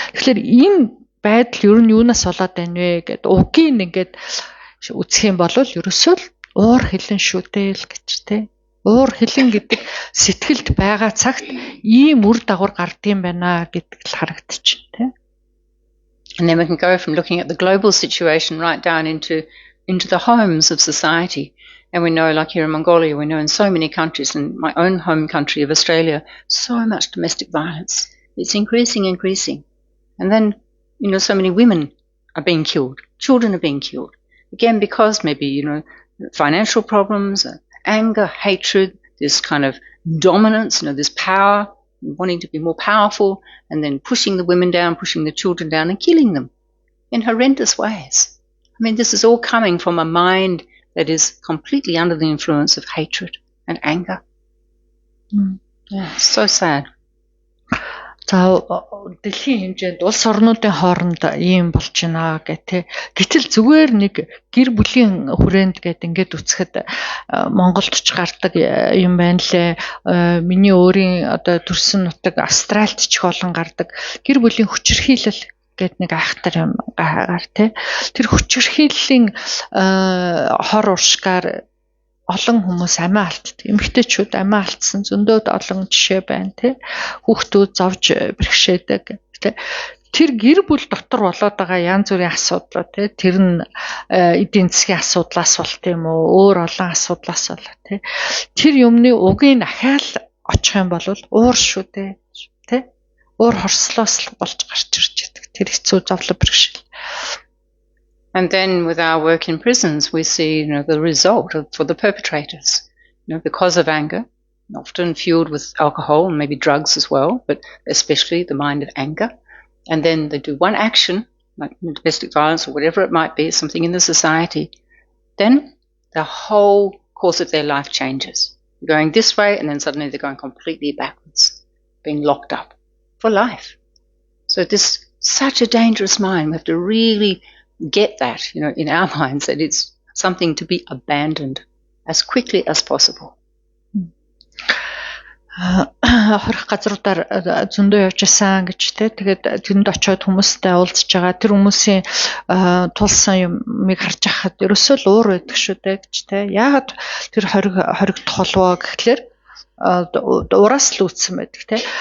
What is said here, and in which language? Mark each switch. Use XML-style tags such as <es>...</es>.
<mn>Тэгэхээр энэ байдал ер нь юунаас болоод байна вэ гэд угийн ингээд үзэх юм бол ерөөсөө л уур хилэн шүү дээ л гэж тий. Уур хилэн гэдэг сэтгэлд байгаа цагт ийм үр дагавар гардыг байна гэдэг л харагдчихэв тий.</mn> <en>And then we can go from looking at the global situation right down into the homes of society. And we know, like here in Mongolia, we know in so many countries, in my own home country of Australia, so much domestic violence. It's increasing. And then, so many women are being killed. Children are being killed. Again, because maybe, financial problems, anger, hatred, this kind of dominance, this power, wanting to be more powerful, and then pushing the women down, pushing the children down, and killing them in horrendous ways. I mean, this is all coming from a mind that is completely under the influence of hatred and anger. Yeah, so sad.</en> <mn>За дэлхийн хэмжээнд улс орнуудын хооронд ийм болж байна гэх гэтэл зүгээр нэг гэр бүлийн хүрээнд гээд ингээд үцхэд Монголд ч гардаг юм байна лээ. Миний өөрийн одоо төрсөн нутаг Австральд ч олон гардаг гэр бүлийн хүчирхийлэл гэд нэг айхтар юм гар тий. Тэр хүчирхийллийн хор уршгаар олон хүмүүс амиа алддаг. Эмэгтэйчүүд амиа алдсан зөндөөд олон жишээ байна тий. Хүүхдүүд зовж бэрхшээдэг тий. Тэр гэр бүл дотор болоод байгаа янз бүрийн асуудал тий. Тэр нь эдийн засгийн асуудлаас болт юм уу, өөр олон асуудлаас болоо тий. Тэр юмны угийг ахаал очих юм бол уур шүү дээ тий. Уур хорслоос л болж гарч ирж байдаг. Тэр хэцүү зовлон бэрхшээл.</mn> <en>And then with our work in prisons, we see, the result for the perpetrators, because of anger, often fueled with alcohol and maybe drugs as well, but especially the mind of anger. And then they do one action, like domestic violence or whatever it might be, something in the society. Then the whole course of their life changes. They're going this way, and then suddenly they're going completely backwards, being locked up for life. So this such a dangerous mind. We have to really get that, in our minds, that it's something to be abandoned as quickly as possible.</en> <mn>хорих газруудаар зөндөө явж исэн гэж те. Тэгээд тэнд очиод хүмүүстэй уулзж байгаа. Тэр хүмүүсийн тулсан юмыг харж байхад ерөөсөө л уур байдаг шүү дээ гэж те. Яагаад тэр хоригдох болов гэхлээр ураас л үүдсэн байдаг те.</mn>